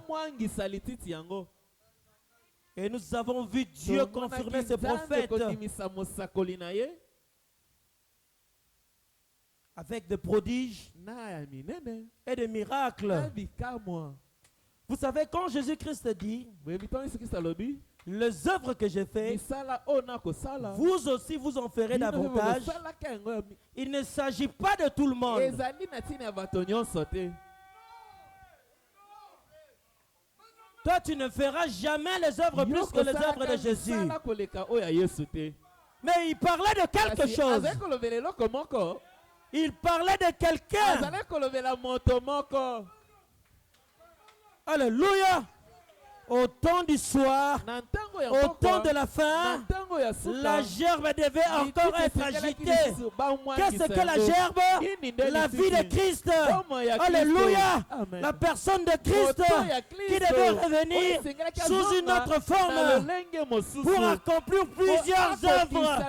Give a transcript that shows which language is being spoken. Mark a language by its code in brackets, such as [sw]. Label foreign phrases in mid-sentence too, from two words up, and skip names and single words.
[fr] Et nous avons vu Dieu confirmer ses prophètes avec des prodiges et des miracles. Vous savez, quand Jésus-Christ dit les œuvres que j'ai faites, [ln] misala oyo nakosala [fr] vous aussi vous en ferez [ln] bino mpe [fr] davantage. [ln] bokosalaka yango ya [fr] Il ne s'agit pas de tout le monde. [ln] ezali na ntina ya bato nyonso te. [fr] Toi, tu ne feras jamais les œuvres plus que les œuvres de Jésus. [ln] misala koleka oyo ya yesu te. [fr] Mais il parlait de quelque [ln] Kasi [fr] chose. [ln] azali kolobela eloko moko [fr] Il parlait de quelqu'un. [ln] azali kolobela moto moko. [fr] Alléluia. Au temps du soir, [ln] Na ntango ya [fr] au temps [ln] pokwa, [fr] de la [ln] na [fr] fin, [ln] ntango ya suka, [fr] la gerbe devait encore être agitée. Qu'est-ce que la gerbe? La vie de Christ. Alléluia. La personne de Christ qui devait revenir sous une autre forme pour accomplir plusieurs œuvres.